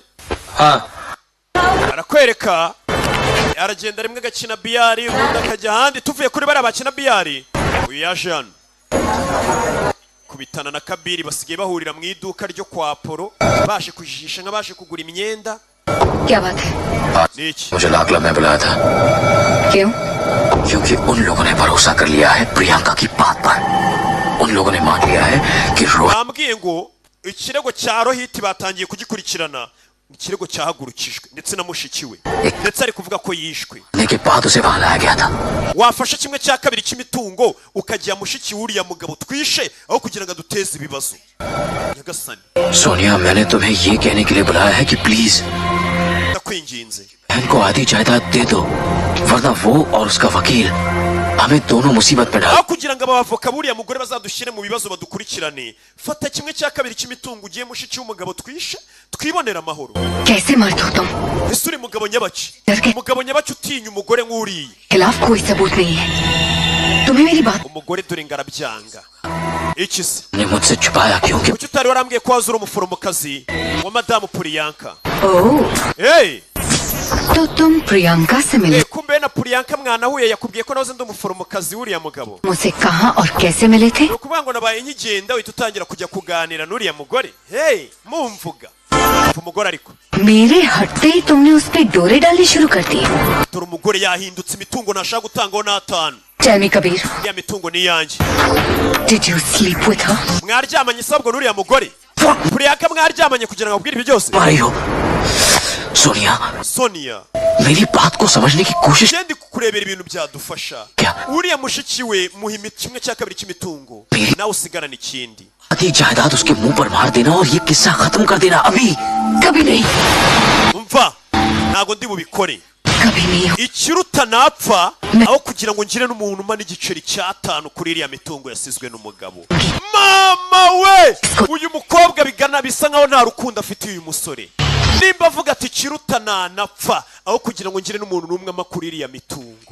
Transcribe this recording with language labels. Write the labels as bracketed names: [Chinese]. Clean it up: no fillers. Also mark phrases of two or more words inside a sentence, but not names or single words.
[Hindi] हाँ. [Kinyarwanda] arakwereka aragenda rimwe agakina biyari ubundi akajya ahandi. tuvuye kuri bariya bakina biyari uyu yaje hano kubitana na Kabiri basigaye bahurira mu iduka ryo kwa Polo baje kujijisha nk'abaje kugura imyenda. [Hindi] क्या बात है? [Kinyarwanda] niki [Hindi] मुझे लाल क्लब में बुलाया था क्यों? क्योंकि उन लोगों ने भरोसा कर लिया है प्रियंका की बात पर. उन लोगों ने मान लिया है कि [Kinyarwanda] bambwiye ngo ikirego cya Rohit batangiye kugikurikirana. ikirego cyahagurukijwe ndetse na mushiki we ndetse ari kuvuga ko yishwe. [Hindi] के बाद उसे वहां लाया गया था. [Kinyarwanda] wafashe kimwe cya kabiri cy'imitungo ukajya mushiki wuriya mugabo twishe aho kugira ngo aduteze ibibazo. nyagasani [Hindi] सोनिया, मैंने तुम्हें ये कहने के लिए बुलाया है कि प्लीज [Kinyarwanda] ndakwinginze [Hindi] बहन को आधी जायदाद दे दो, वरना वो और उसका वकील हमें दोनों मुसीबत में डाल. [Kinyarwanda] aho kugira ngo abavoka buriya mugore bazadushyire mu bibazo badukurikirane. fata kimwe cya kabiri cy'imitungo ugiye mushiki w'umugabo twishe twibonera amahoro. [Hindi] कैसे मर्द हो तुम? [Kinyarwanda] ese uri mugabo nyabaki? umugabo nyabaki utinya umugore nk'uriya? [Hindi] खिलाफ कोई सबूत नहीं है. तुम्हें मेरी बात [Kinyarwanda] umugore dore ngarabyanga. iki se [Hindi] ने मुझसे छुपाया क्यों? [Kinyarwanda] kuki utari warambwiye ko wazura umuforomokazi wa madamu Priyanka? [Hindi] ओह, [Kinyarwanda] hey [Hindi] तो तुम प्रियंका से मिले. [Kinyarwanda] kumbe na Priyanka mwanahuye yakubwiye ko nawe ndi umuforomokazi wuriya mugabo. [Hindi] मुझसे कहाँ और कैसे मिले थे? [Kinyarwanda] ni ukuvuga ngo nabaye nkigenda uhita utangira kujya kuganira n'uriya mugore. hey mumvuga umugore ariko [Hindi] मेरे हटते ही तुमने उस पे डोरे डालनी शुरू कर दी. [Kinyarwanda] dore umugore yahindutse imitungo ntashaka gutangaho n'atanu. [English] Tell me, Kabir, [Kinyarwanda] ya mitungo ni yanjye. [English] did you sleep with her? [Kinyarwanda] mwaryamanye sabwo n'uriya mugore? Priyanka mwaryamanye kugira ngo abwire ibyo byose? [Hindi] मारी हो. सोनिया, Sonia मेरी बात को समझने की कोशिश. [Kinyarwanda] ndi kukurebera ibintu byadufasha. [Hindi] Kya? [Kinyarwanda] uriya mushiki we muha kimwe cya kabiri cy'imitungo nawe usigarana ikindi. [Hindi] आधी जायदाद उसके मुंह पर मार देना और ये किस्सा खत्म कर देना अभी. कभी नहीं, [Kinyarwanda] umva ntago ndi bubikore. [Hindi] कभी नहीं. [Kinyarwanda] ikiruta napfa aho kugira ngo ngire n'umuntu umana igiceri cy'atanu kuri iriya mitungo yasizwe n'umugabo. mama we uyu mukobwa bigana bisa nkaho nta rukundo afitiye uyu musore. nimba avuga ati ikiruta nanapfa aho kugira ngo ngire n'umuntu n'umwe ama kuri iriya mitungo.